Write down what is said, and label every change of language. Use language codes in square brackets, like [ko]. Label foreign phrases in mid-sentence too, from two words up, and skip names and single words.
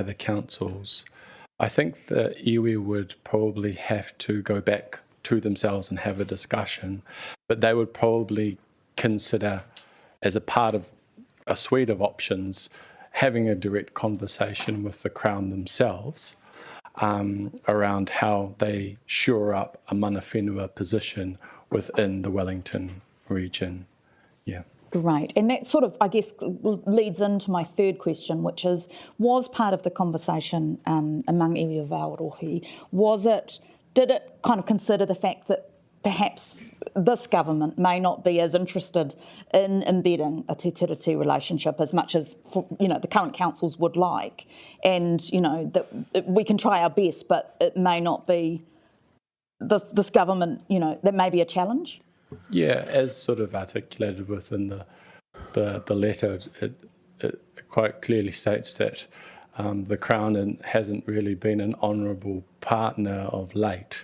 [en] the councils, I think the iwi would probably have to go back to themselves and have a discussion, but they would probably consider, as a part of a suite of options, having a direct conversation with the Crown themselves around how they shore up a [mi] mana whenua [en] position within the Wellington region. Yeah. Great. And that sort of, I guess, leads into my third question, which was part of the conversation among iwi of Aotearoa, did it kind of consider the fact that perhaps this government may not be as interested in embedding a [mi] te tiriti [en] relationship as much as the current councils would like, and that we can try our best, but it may not be this government. That may be a challenge. Yeah, as sort of articulated within the letter, it quite clearly states that the Crown hasn't really been an honourable partner of late.